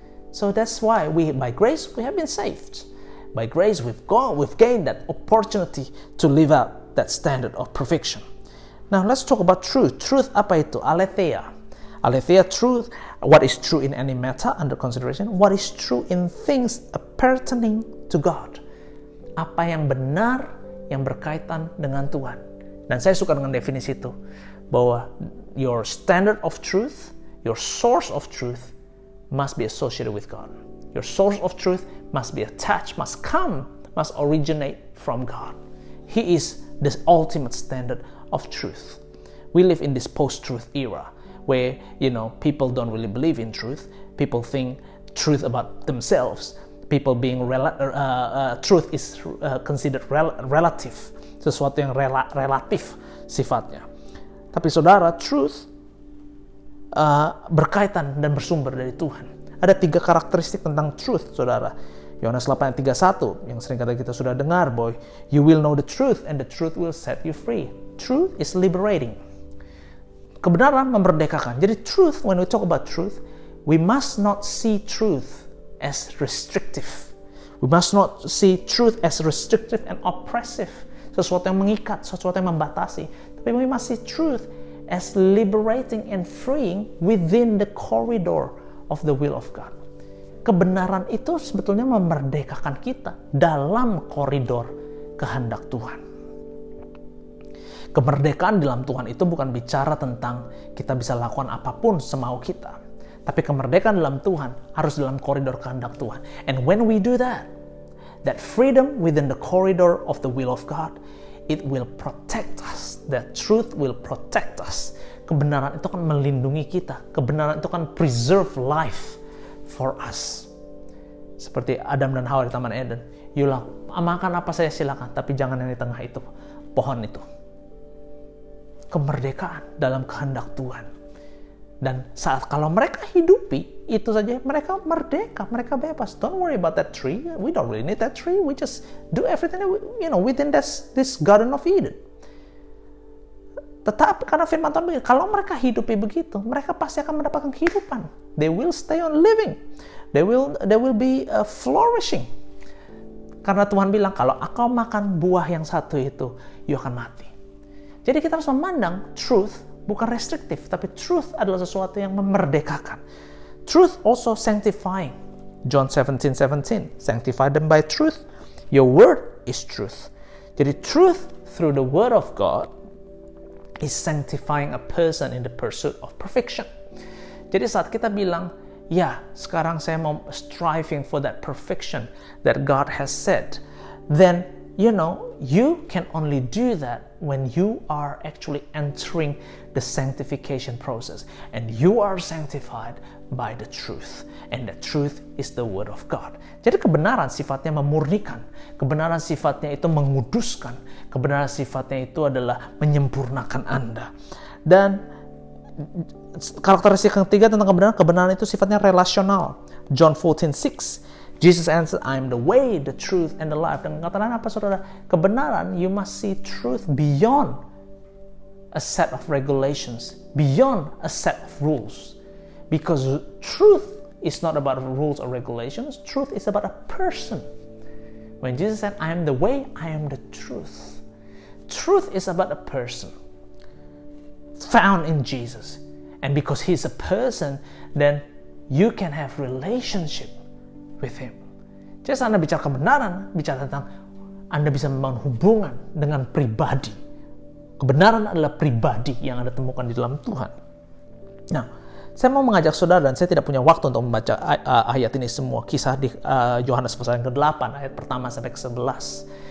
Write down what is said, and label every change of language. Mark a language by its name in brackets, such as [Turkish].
[English] So that's why by grace we have been saved. By grace we've gained that opportunity to live out that standard of perfection. Now let's talk about truth. Truth [Indonesian] apa itu? [English] Aletheia. Aletheia, truth. What is true in any matter under consideration? What is true in things pertaining to God? [Indonesian] Apa yang benar yang berkaitan dengan Tuhan. Dan saya suka dengan definisi itu, bahwa [English] your standard of truth, your source of truth must be associated with God. Your source of truth must be attached, must originate from God. He is the ultimate standard of truth. We live in this post-truth era where, people don't really believe in truth. People think truth about themselves. People being truth is considered relative, [Indonesian] sesuatu yang relatif sifatnya. Tapi saudara, truth berkaitan dan bersumber dari Tuhan. Ada 3 karakteristik tentang truth, saudara. Yohanes 8:31 yang sering kali kita sudah dengar, boy. [English] You will know the truth and the truth will set you free. Truth is liberating. [Indonesian] Kebenaran memerdekakan. Jadi [English] truth, when we talk about truth, we must not see truth as restrictive. We must not see truth as restrictive and oppressive. [Indonesian] Sesuatu yang mengikat, sesuatu yang membatasi. Tapi [English] we must see truth as liberating and freeing within the corridor of the will of God. [Indonesian] Kebenaran itu sebetulnya memerdekakan kita dalam koridor kehendak Tuhan. Kemerdekaan dalam Tuhan itu bukan bicara tentang kita bisa lakukan apapun semau kita. Tapi kemerdekaan dalam Tuhan harus dalam koridor kehendak Tuhan. [English] And when we do that freedom within the corridor of the will of God, it will protect us. That truth will protect us. [Indonesian] Kebenaran itu akan melindungi kita. Kebenaran itu akan [English] preserve life for us. [Indonesian] Seperti Adam dan Hawa di Taman Eden. Makan apa saja silakan, tapi jangan yang di tengah itu, pohon itu. Kemerdekaan dalam kehendak Tuhan. Dan kalau mereka hidupi, itu saja mereka merdeka, mereka bebas. [English] Don't worry about that tree. We don't really need that tree. We just do everything within this Garden of Eden. [Indonesian] Tetapi karena firman Tuhan begitu, kalau mereka hidupi begitu, mereka pasti akan mendapatkan kehidupan. [English] They will stay on living. They will be flourishing. [Indonesian] Karena Tuhan bilang, kalau engkau makan buah yang satu itu, you akan mati. Jadi kita harus memandang truth bukan restriktif, tapi truth adalah sesuatu yang memerdekakan. [English] Truth also sanctifying. John 17:17, sanctify them by truth. Your word is truth. Jadi truth through the word of God is sanctifying a person in the pursuit of perfection. [Indonesian] Jadi saat kita bilang, ya sekarang saya mau [English] striving for that perfection that God has said, then you can only do that when you are actually entering the sanctification process. And you are sanctified by the truth. And the truth is the word of God. [Indonesian] Jadi kebenaran sifatnya memurnikan. Kebenaran sifatnya itu menguduskan. Kebenaran sifatnya itu adalah menyempurnakan Anda. Dan karakteristik yang ketiga tentang kebenaran itu sifatnya relasional. [English] John 14:6. Jesus answered, I am the way, the truth, and the life. [Indonesian] Dan kata lain apa saudara? [English] Kebenaran, you must see truth beyond a set of regulations, beyond a set of rules. Because truth is not about rules or regulations. Truth is about a person. When Jesus said, I am the way, I am the truth. Truth is about a person found in Jesus. And because he's a person, then you can have relationship with him. [Indonesian] Jadi saat Anda bicara kebenaran, bicara tentang Anda bisa membangun hubungan dengan pribadi. Kebenaran adalah pribadi yang Anda temukan di dalam Tuhan. Nah, saya mau mengajak saudara, dan saya tidak punya waktu untuk membaca ayat ini semua, kisah di Yohanes pasal yang ke-8, ayat pertama sampai ke-11.